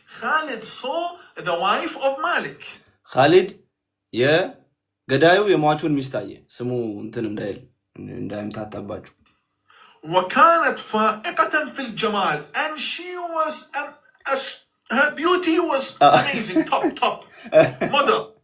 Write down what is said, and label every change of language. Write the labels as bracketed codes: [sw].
[en] Khalid saw the wife of Malik. [am] ካሊድ የገዳዩ የሟቹን ሚስት አየ። ስሙ እንትን እንዳይምታታባችሁ። [ar] وكانت فائقة في الجمال, [en] and she was her beauty was amazing, top model.